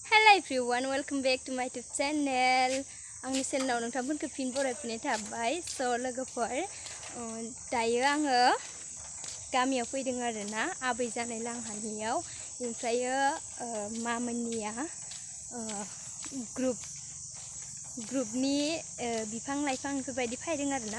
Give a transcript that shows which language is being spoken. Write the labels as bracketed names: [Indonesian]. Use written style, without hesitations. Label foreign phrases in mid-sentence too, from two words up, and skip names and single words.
[English] Hello everyone, welcome back to my YouTube channel. [Bodo] आंनि चेनेलाव नोंथांमोनखौ फिन बरायफिननाय थाबाय। स' लोगोफोर दायो आङो गामियाव फैदों आरोना आबै जानाय लांहानियाव। ओमफ्रायो मामोननिया ग्रुपनि बिफां लाइफां बेफोरबायदि फैदों आरोना।